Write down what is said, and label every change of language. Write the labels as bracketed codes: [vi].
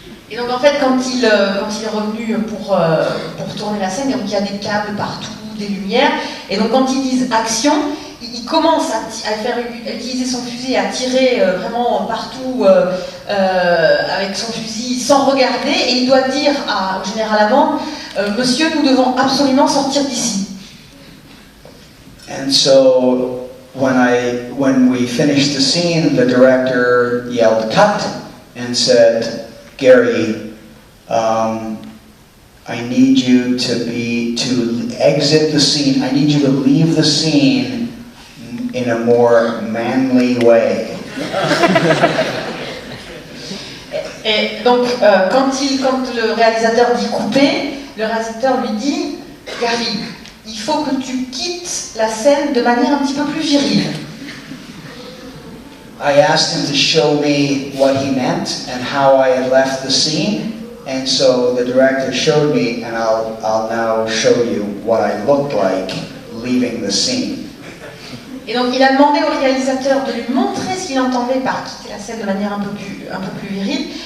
[fr] Et donc en fait, quand il est revenu pour tourner la scène, donc il y a des câbles partout, des lumières, et donc quand ils disent action, il commence à utiliser son fusil et à tirer vraiment partout avec son fusil sans regarder, et il doit dire au général Hammond, monsieur, nous devons absolument sortir d'ici. [en] And so when we finished the scene, the director yelled cut and said, "Gary, I need you to exit the scene. I need you to leave the scene in a more manly way." [fr] Et donc, quand le réalisateur dit couper, le réalisateur lui dit, Gary, il faut que tu quittes la scène de manière un petit peu plus virile. [en] I asked him to show me what he meant and how I had left the scene, and so the director showed me, and I'll now show you what I looked like leaving the scene. [fr] Et donc il a demandé au réalisateur de lui montrer ce qu'il entendait par quitter la scène de manière un peu plus virile.